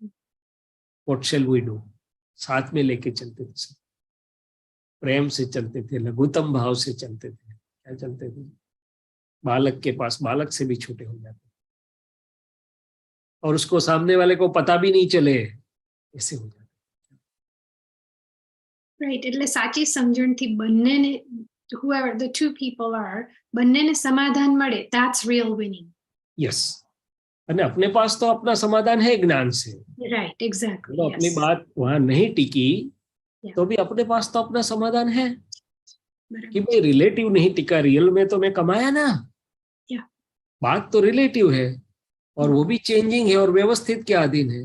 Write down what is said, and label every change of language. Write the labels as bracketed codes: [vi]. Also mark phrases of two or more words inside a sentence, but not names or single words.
[en] what shall we do, [hi] साथ में लेके चलते थे सब, प्रेम से चलते थे, लघुतम भाव से चलते थे। क्या चलते थे? बालक के पास बालक से भी छोटे हो जाते और उसको सामने वाले को पता भी नहीं चले, ऐसे हो जाते। [en] Right, [gu] એટલે સાચી સમજણથી બંનેને, [en] whoever the two people are, [gu] બંનેને સમાધાન મળે, [en] that's real winning. Yes, [hi] અને अपने पास तो अपना समाधान है ज्ञान से। [en] Right, exactly. [hi] तो अपनी बात वहां नहीं टिकी तो भी अपने पास तो अपना समाधान है कि भाई रिलेटिव नहीं टिका, रियल में तो मैं कमाया ना। बात तो रिलेटिव है और वो भी चेंजिंग है और व्यवस्थित के अधीन है।